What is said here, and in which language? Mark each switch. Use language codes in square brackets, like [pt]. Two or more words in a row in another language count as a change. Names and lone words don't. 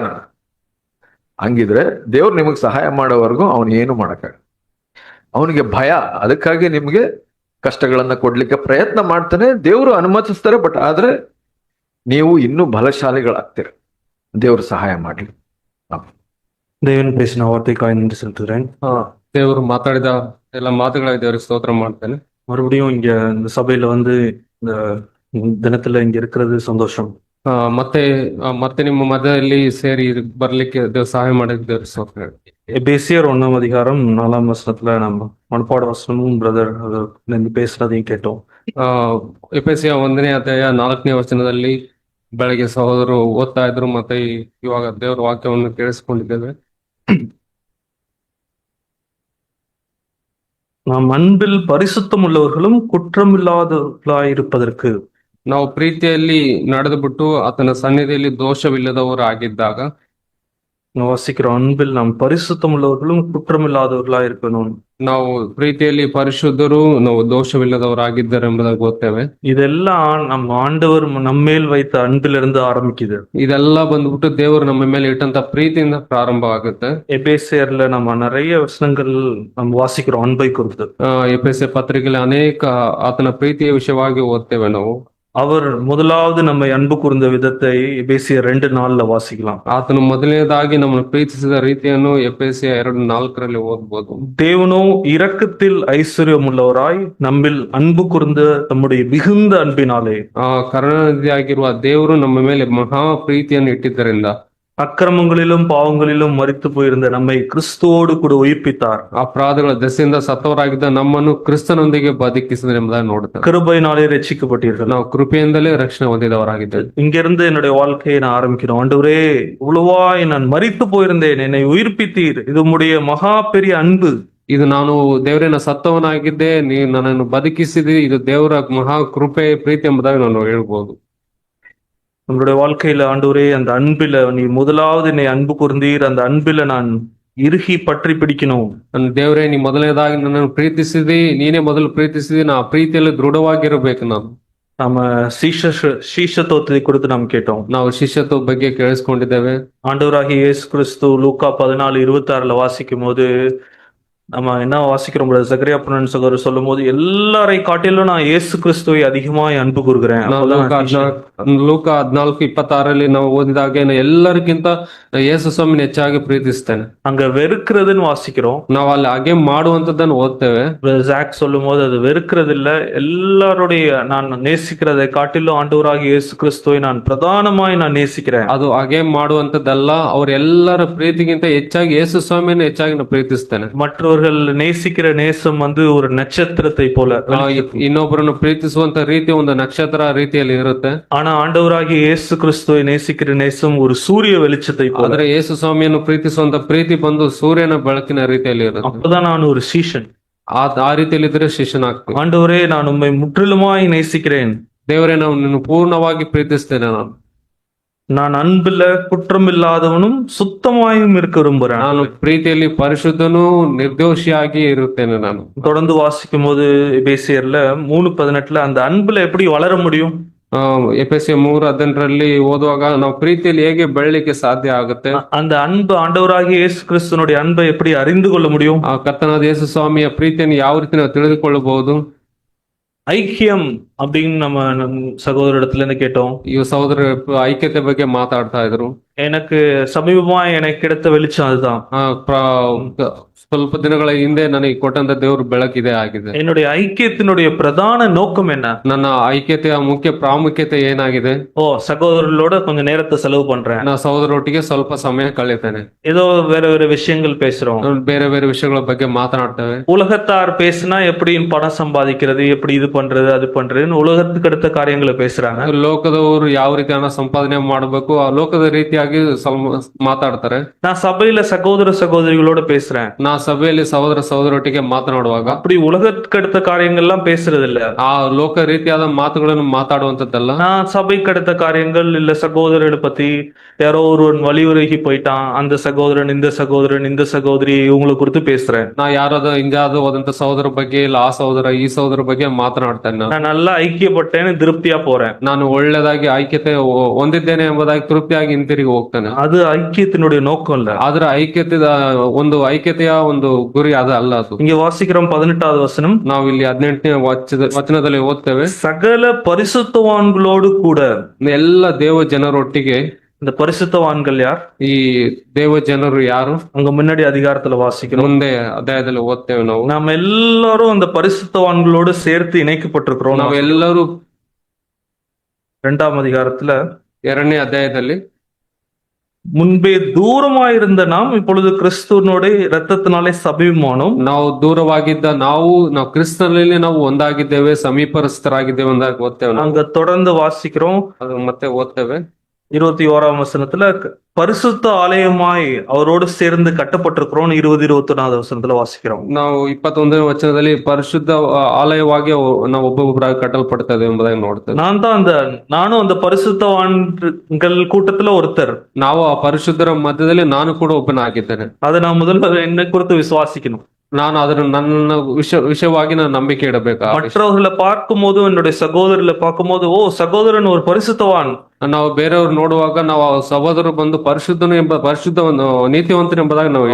[kn] ಹಂಗಿದ್ರೆ ದೇವ್ರು ನಿಮಗೆ ಸಹಾಯ ಮಾಡೋವರೆಗೂ ಅವನು ಏನು ಮಾಡಕ್ಕಾಗಲ್ಲ. ಅವನಿಗೆ ಭಯ, ಅದಕ್ಕಾಗಿ ನಿಮ್ಗೆ ಕಷ್ಟಗಳನ್ನ ಕೊಡ್ಲಿಕ್ಕೆ ಪ್ರಯತ್ನ ಮಾಡ್ತಾನೆ. ದೇವರು ಅನುಮತಿಸ್ತಾರೆ, ಬಟ್ ಆದ್ರೆ ನೀವು ಇನ್ನೂ ಬಲಶಾಲಿಗಳಾಗ್ತೀರ, ದೇವ್ರು ಸಹಾಯ ಮಾಡ್ಲಿ. [ta] தேவன் பேசின வார்த்தைக்காய் நன்றி செலுத்துகிறேன். [kn] ದೇವರು ಮಾತಾಡಿದ ಎಲ್ಲ ಮಾತುಗಳಿಗೆ ದೇವರಿಗೆ ಸ್ತೋತ್ರ ಮಾಡ್ತೇನೆ. [ta] மறுபடியும் இங்க இந்த சபையில வந்து இந்த தினத்துல இங்க இருக்கிறது சந்தோஷம். [kn] ಮತ್ತೆ ನಿಮ್ಮ ಮಧ್ಯದಲ್ಲಿ ಸೇರಿ ಬರ್ಲಿಕ್ಕೆ ದೇವ್ರು ಸಹಾಯ ಮಾಡಿದ ದೇವ್ರಿಗೆ ಸ್ತೋತ್ರ. [ta] எபேசியர் 1:4 நம்ம மனப்பாட வசனமும் பிரதர் பேசுறதையும் கேட்டோம். [kn] ಎಫೆಸಿಯ 1:4 ವಚನದಲ್ಲಿ ಬೆಳಗ್ಗೆ ಸಹೋದರರು ಓದ್ತಾ ಇದ್ರು, ಮತ್ತೆ ಇವಾಗ ದೇವರ ವಾಕ್ಯವನ್ನು ಕೇಳಿಸ್ಕೊಂಡಿದ್ದೇವೆ. [ta] நாம் அன்பில் பரிசுத்தம் உள்ளவர்களும் குற்றமில்லாதவர்களாயிருப்பதற்கு, [kn] ನಾವು ಪ್ರೀತಿಯಲ್ಲಿ ನಡೆದು ಬಿಟ್ಟು ಆತನ ಸನ್ನಿಧಿಯಲ್ಲಿ ದೋಷವಿಲ್ಲದವರು ಆಗಿದ್ದಾಗ, [ta] ನಾವು வாசிக்கிறோம் அன்பில் நாம் பரிசுத்தம் உள்ளவர்களும் குற்றமில்லாதவர்களா இருக்கணும். [kn] ನಾವು ಪ್ರೀತಿಯಲ್ಲಿ ಪರಿಶುದ್ಧರು, ನಾವು ದೋಷವಿಲ್ಲದವರಾಗಿದ್ದಾರೆ ಎಂಬುದಾಗಿ ಓದ್ತೇವೆ. [ta] இதெல்லாம் நம்ம ஆண்டவர் நம்மேல் வைத்த அன்பிலிருந்து ஆரம்பிக்குது. [kn] ಇದೆಲ್ಲ ಬಂದ್ಬಿಟ್ಟು ದೇವರು ನಮ್ಮ ಮೇಲೆ ಇಟ್ಟಂತ ಪ್ರೀತಿಯಿಂದ ಪ್ರಾರಂಭ ಆಗುತ್ತೆ. [ta] எபேசியர்ல நம்ம நிறைய வசனங்கள் நம்ம வாசிக்கிறோம் அன்பை குறித்து. [kn] ಎಫೆಸ ಪತ್ರಿಕೆಯಲ್ಲಿ ಅನೇಕ ಆತನ ಪ್ರೀತಿಯ ವಿಷಯವಾಗಿ ಓದ್ತೇವೆ ನಾವು. [ta] அவர் முதலாவது நம்மை அன்பு கூர்ந்த விதத்தை எபேசியர் 2:4 வாசிக்கலாம். [kn] ಆತನು ಮೊದಲನೇದಾಗಿ ನಮ್ಮನ್ನು ಪ್ರೀತಿಸಿದ ರೀತಿಯನ್ನು ಎಫೆಸಿಯ 2:4 ಓದ್ಬೋದು. [ta] தேவனோ இரக்கத்தில் ஐஸ்வர்யம் உள்ளவராய் நம்மில் அன்பு கூர்ந்த தம்முடைய மிகுந்த அன்பினாலே, [kn] ಕರುಣಾನಿಧಿಯಾಗಿರುವ ದೇವರು ನಮ್ಮ ಮೇಲೆ ಮಹಾ ಪ್ರೀತಿಯನ್ನು ಇಟ್ಟಿದ್ದರಿಂದ [ta] அக்கிரமங்களிலும் பாவங்களிலும் மரித்து போயிருந்த நம்மை கிறிஸ்துவோடு கூட உயிர்ப்பித்தார். [kn] ಅಪರಾಧಗಳ ದೆಸೆಯಿಂದ ಸತ್ತವರಾಗಿದ್ದ ನಮ್ಮನ್ನು ಕ್ರಿಸ್ತನೊಂದಿಗೆ ಬದುಕಿಸಿದ ಎಂಬುದಾಗಿ ನೋಡುತ್ತಾರೆ. [ta] கிருபையினாலே ரட்சிக்கப்பட்டீர்கள். [kn] ನಾವು ಕೃಪೆಯಿಂದಲೇ ರಕ್ಷಣೆ ಹೊಂದಿದವರಾಗಿದ್ದೇವೆ. [ta] இங்கிருந்து என்னுடைய வாழ்க்கையை நான் ஆரம்பிக்கிறோம். ஆண்டவரே, இவ்வளவாய் நான் மரித்து போயிருந்தேன், என்னை உயிர்ப்பித்தீர். இது உம்முடைய மகா பெரிய அன்பு. [kn] ಇದು ನಾನು ದೇವರಿನ ಸತ್ತವನಾಗಿದ್ದೆ, ನೀ ನನ್ನನ್ನು ಬದುಕಿಸಿದಿ, ಇದು ದೇವರ ಮಹಾ ಕೃಪೆ ಪ್ರೀತಿ ಎಂಬುದಾಗಿ ನಾನು ಹೇಳ್ಬೋದು. [ta] நம்மளுடைய வாழ்க்கையில ஆண்டவரே, அந்த அன்பில நீ முதலாவது என்னை அன்பு கூர்ந்தீர். அந்த அன்பில நான் இறுகி பற்றி பிடிக்கணும். [kn] ನನ್ನ ದೇವರೇ, ನೀ ಮೊದಲನೇದಾಗಿ ನನ್ನನ್ನು ಪ್ರೀತಿಸಿದಿ, ನೀನೇ ಮೊದಲು ಪ್ರೀತಿಸಿದಿ, ನಾ ಪ್ರೀತಿಯಲ್ಲಿ ದೃಢವಾಗಿರಬೇಕು. [ta] நம்ம சீஷத்துவத்தை குறித்து நாம் கேட்டோம். [kn] ನಾವು ಶಿಷ್ಯತ್ವ ಬಗ್ಗೆ ಕೇಳಿಸ್ಕೊಂಡಿದ್ದೇವೆ. [ta] ஆண்டவராகிய இயேசு கிறிஸ்து லூக்கா 14:26 வாசிக்கும் போது நம்ம என்ன வாசிக்கிறோம்? சகரியா புனன் சகோதரர் சொல்லும் போது, எல்லாரை காட்டிலும் நான் இயேசு கிறிஸ்துவை அதிகமாய் அன்பு கூறுகிறேன். [kn] ಲೂಕ 14:26 ನಾವು ಓದಿದಾಗ ಎಲ್ಲರಿಗಿಂತ ಯೇಸು ಸ್ವಾಮಿನ ಹೆಚ್ಚಾಗಿ ಪ್ರೀತಿಸ್ತೇನೆ. [ta] அங்க வெறுக்கிறதுன்னு வாசிக்கிறோம். [kn] ನಾವು ಅಲ್ಲಿ ಹಾಗೆ ಮಾಡುವಂತದ್ದನ್ನು ಓದ್ತೇವೆ. [ta] ஜாக் சொல்லும் போது அது வெறுக்கிறது இல்ல, எல்லாருடைய நான் நேசிக்கிறதை காட்டிலும் ஆண்டவராகிய இயேசு கிறிஸ்துவை நான் பிரதானமாய் நான் நேசிக்கிறேன். [kn] ಅದು ಹಾಗೆ ಮಾಡುವಂತದ್ದಲ್ಲ, ಅವರೆಲ್ಲರ ಪ್ರೀತಿಗಿಂತ ಹೆಚ್ಚಾಗಿ ಯೇಸು ಸ್ವಾಮಿಯನ್ನು ಹೆಚ್ಚಾಗಿ ನಾನು ಪ್ರೀತಿಸ್ತೇನೆ. [ta] மற்றவர்கள் நேசிக்கிற நேசம் வந்து ஒரு நட்சத்திரத்தை போல, [kn] ಇನ್ನೊಬ್ಬರನ್ನು ಪ್ರೀತಿಸುವಂತ ರೀತಿ ಒಂದು ನಕ್ಷತ್ರ ರೀತಿಯಲ್ಲಿ ಇರುತ್ತೆ. [ta] ஆனா ஆண்டவராகிய இயேசு கிறிஸ்துவை நேசிக்கிற நேசம் ஒரு சூரிய வெளிச்சத்தை போல. [kn] ಆದ್ರೆ ಯೇಸು ಸ್ವಾಮಿಯನ್ನು ಪ್ರೀತಿಸುವಂತ ಪ್ರೀತಿ ಬಂದು ಸೂರ್ಯನ ಬೆಳಕಿನ ರೀತಿಯಲ್ಲಿ ಇರುತ್ತೆ. [ta] அப்பதான் நான் ஒரு சீஷன். [kn] ಆ ರೀತಿಯಲ್ಲಿ ಇದ್ರೆ ಶಿಷ್ಯನಾಗ್ತೇನೆ. [ta] ஆண்டவரே, நான் உம்மை முற்றிலுமாய் நேசிக்கிறேன். [kn] ದೇವರೇ, ನಾವು ನಿನ್ನ ಪೂರ್ಣವಾಗಿ ಪ್ರೀತಿಸ್ತೇನೆ. [ta] நான் அன்புல குற்றமில்லாதவனும் சுத்தமாயும் இருக்க விரும்புறேன். [kn] ನಾನು ಪ್ರೀತಿಯಲ್ಲಿ ಪರಿಶುದ್ಧನೂ ನಿರ್ದೋಷಿಯಾಗಿ ಇರುತ್ತೇನೆ. ನಾನು [ta] தொடர்ந்து வாசிக்கும் போது எபேசியர்ல 3:18 அந்த அன்புல எப்படி வளர முடியும்? [kn] ಎಫೆಸಿಯ 3:18 ಓದುವಾಗ ನಾವು ಪ್ರೀತಿಯಲ್ಲಿ ಹೇಗೆ ಬೆಳಲಿಕ್ಕೆ ಸಾಧ್ಯ ಆಗುತ್ತೆ? [ta] அந்த அன்பு ஆண்டவராகிய இயேசு கிறிஸ்துனுடைய அன்பை எப்படி அறிந்து கொள்ள முடியும்? [kn] ಆ ಕರ್ತನಾದ ಯೇಸು ಸ್ವಾಮಿಯ ಪ್ರೀತಿಯನ್ನು ಯಾವ ರೀತಿ ನಾವು ತಿಳಿದುಕೊಳ್ಳಬಹುದು? [ta] ஐக்கியம் அப்படின்னு நம்ம சகோதர இடத்துல இருந்து கேட்டோம். [kn] ಈ ಸಹೋದರ ಐಕ್ಯತೆ ಬಗ್ಗೆ ಮಾತಾಡ್ತಾ ಇದ್ರು. [ta] எனக்கு சமீபமா எனக்கு கிடைத்த வெளிச்சம் அதுதான். [kn] ಸ್ವಲ್ಪ ದಿನಗಳ ಹಿಂದೆ ನನಗೆ ಕೊಟ್ಟಂತ ದೇವ್ರ ಬೆಳಕಿದೆ ಆಗಿದೆ. [ta] என்னுடைய ஐக்கியத்தினுடைய பிரதான நோக்கம் என்ன? [kn] ನನ್ನ ಐಕ್ಯತೆಯ ಮುಖ್ಯ ಪ್ರಾಮುಖ್ಯತೆ ಏನಾಗಿದೆ? [ta] சகோதரர்களோட கொஞ்சம் நேரத்தை செலவு பண்றேன். [kn] ನಾ ಸಹೋದರೊಟ್ಟಿಗೆ ಸ್ವಲ್ಪ ಸಮಯ ಕಳೆಯುತ್ತೇನೆ. [ta] ஏதோ வேற வேற விஷயங்கள் பேசுறோம். [kn] ಬೇರೆ ಬೇರೆ ವಿಷಯಗಳ ಬಗ್ಗೆ ಮಾತನಾಡ್ತೇವೆ. [ta] உலகத்தார் பேசினா எப்படி பணம் சம்பாதிக்கிறது, எப்படி இது பண்றது அது பண்றதுன்னு உலகத்துக்கு அடுத்த காரியங்களை பேசுறாங்க. [kn] ಲೋಕದವರು ಯಾವ ರೀತಿ ಹಣ ಸಂಪಾದನೆ ಮಾಡಬೇಕು, ಆ ಲೋಕದ ರೀತಿಯಾಗಿ ಮಾತಾಡ್ತಾರೆ. [ta] நான் சபையில சகோதர சகோதரிகளோட பேசுறேன். [kn] ನಾ ಸಭೆಯಲ್ಲಿ ಸಹೋದರ ಸಹೋದರೊಟ್ಟಿಗೆ ಮಾತನಾಡುವಾಗ [ta] அப்படி உலகத்துக்கடுத்த காரியங்கள்லாம் பேசுறது இல்ல. [kn] ಆ ಲೋಕ ರೀತಿಯಾದ ಮಾತುಗಳನ್ನು ಮಾತಾಡುವಂತದ್ದಲ್ಲ. [ta] நான் சபைக்கு அடுத்த காரியங்கள் இல்ல சகோதரர்களை பத்தி யாரோ ஒருவன் வழியுறகி போயிட்டான், அந்த சகோதரன் இந்த சகோதரி இவங்களை குறித்து பேசுறேன். [kn] ನಾ ಯಾರಾದ ಹಿಂಜಾದು ಹೋದಂತ ಸಹೋದರ ಬಗ್ಗೆ ಇಲ್ಲ ಆ ಸಹೋದರ ಈ ಸಹೋದರ ಬಗ್ಗೆ ಮಾತನಾಡ್ತೇನೆ. [ta] நான் நல்லா ஐக்கியப்பட்டேன்னு திருப்தியா போறேன். [kn] ನಾನು ಒಳ್ಳೆದಾಗಿ ಐಕ್ಯತೆ ಹೊಂದಿದ್ದೇನೆ ಎಂಬುದಾಗಿ ತೃಪ್ತಿಯಾಗಿ ಹಿಂತಿರುಗಿ ಹೋಗ್ತೇನೆ. [ta] அது ஐக்கியத்தினுடைய நோக்கம் இல்ல. [kn] ಆದ್ರೆ ಐಕ್ಯತೆಯ ಒಂದು ಗುರಿ ಅದು ಅಲ್ಲ. ಅದು [ta] இங்க வாசிக்கிறோம் 18வது வசனம். [kn] ನಾವು ಇಲ್ಲಿ 18ನೇ ವಚನದಲ್ಲಿ ಓದ್ತೇವೆ, [ta] சகல பரிசுத்தவான்களோடு கூட. [kn] ಎಲ್ಲ ದೇವ ಜನರೊಟ್ಟಿಗೆ. [ta] இந்த பரிசுத்தவான்கள் யார்? [kn] ಈ ದೇವ ಜನರು ಯಾರು? [ta] அங்க முன்னாடி அதிகாரத்துல வாசிக்கிறோம். [kn] ಮುಂದೆ ಅಧ್ಯಾಯದಲ್ಲಿ ಓದ್ತೇವೆ ನಾವು. [ta] நாம எல்லாரும் அந்த பரிசுத்தவான்களோடு சேர்த்து இணைக்கப்பட்டிருக்கிறோம். [kn] ನಾವೆಲ್ಲರೂ [ta] 2ஆம் அதிகாரத்துல [kn] 2ನೇ ಅಧ್ಯಾಯದಲ್ಲಿ [ta] முன்பே தூரமாயிருந்த நாம் இப்பொழுது கிறிஸ்துவனோட இரத்தத்தினாலே சமீபமானோம். [kn] ನಾವು ದೂರವಾಗಿದ್ದ ನಾವು ಕ್ರಿಸ್ತನಲ್ಲಿ ನಾವು ಒಂದಾಗಿದ್ದೇವೆ, ಸಮೀಪಸ್ಥರಾಗಿದ್ದೇವೆ ಎಂದಾಗ ಓದ್ತೇವೆ. [ta] அங்க தொடர்ந்து வாசிக்கிறோம். [kn] ಅದು ಮತ್ತೆ ಓದ್ತೇವೆ [ta] 21ஆம் வசனத்துல பரிசுத்த ஆலயமாய் அவரோடு சேர்ந்து கட்டப்பட்டிருக்கிறோம். 20-21வது வசனத்துல வாசிக்கிறோம். [kn] ನಾವು 21ನೇ ವಚನದಲ್ಲಿ ಪರಿಶುದ್ಧ ಆಲಯವಾಗಿ ನಾವು ಒಬ್ಬೊಬ್ಬರಾಗಿ ಕಟ್ಟಲ್ಪಡ್ತೇವೆ ಎಂಬುದಾಗಿ ನೋಡ್ತೇವೆ. [ta] நானும் அந்த பரிசுத்தவான்கள் கூட்டத்துல ஒருத்தர். [kn] ನಾವು ಆ ಪರಿಶುದ್ಧರ ಮಧ್ಯದಲ್ಲಿ ನಾನು ಕೂಡ ಒಬ್ಬನಾಗಿದ್ದೇನೆ. [ta] அதை நான் முதல்ல என்னை குறித்து விசுவாசிக்கணும். [kn] ನಾನು ಅದನ್ನು ನನ್ನ ವಿಷಯವಾಗಿ ನಾನು ನಂಬಿಕೆ ಇಡಬೇಕು. [ta] மற்றவர்களை பார்க்கும் போது, என்னுடைய சகோதரர்களை பார்க்கும் போது, ஓ சகோதரன் ஒரு பரிசுத்தவான். [kn] ನಾವು ಬೇರೆಯವ್ರು ನೋಡುವಾಗ ನಾವು ಸಹೋದರರು ಬಂದು ಪರಿಶುದ್ಧ ನೀತಿವಂತನು ಎಂಬುದಾಗಿ ನಾವು